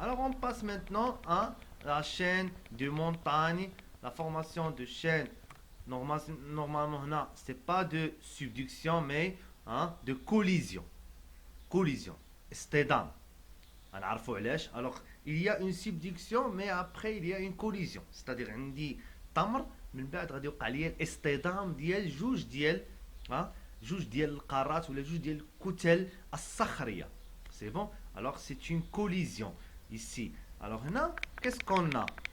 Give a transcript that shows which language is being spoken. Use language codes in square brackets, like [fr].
[fr] Alors on passe maintenant à la chaîne de montagnes, la formation de chaînes. Normalement, ce n'est pas de subduction, mais de collision. Collision. اصطدام. [ar] غنعرفوا علاش. [fr] Alors il y a une subduction, mais après il y a une collision. [ar] C'est-à-dire عندي تمر, من بعد غادي يوقع لي الاصطدام ديال جوج ديال القارات ولا جوج ديال الكتل الصخريه. [fr] C'est bon? Alors c'est une collision ici. Alors هنا qu'est-ce qu'on a?